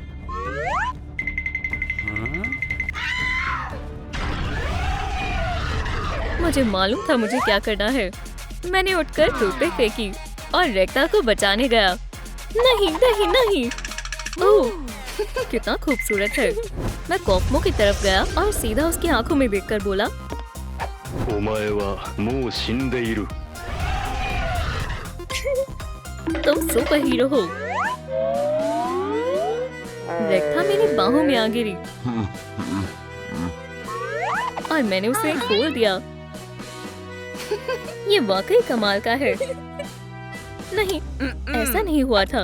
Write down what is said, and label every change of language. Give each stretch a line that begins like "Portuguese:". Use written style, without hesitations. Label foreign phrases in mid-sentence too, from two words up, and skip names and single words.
Hindi: मुझे मालूम था मुझे क्या करना है। मैंने उठकर टूथपिक फेंकी और रेक्टा को बचाने गया। नहीं नहीं नहीं। ओह, कितना खूबसूरत है। मैं कॉफमो की तरफ गया और सीधा उसकी आंखों में देखकर बोला,
Japanese: お前はもう死んでいる。
Hindi: तुम सुपर हीरो हो। रेक्टा मेरी बाहों में आ गिरी और मैंने उसे खोल दिया। ये वाकई कमाल का है। नहीं, ऐसा नहीं हुआ था।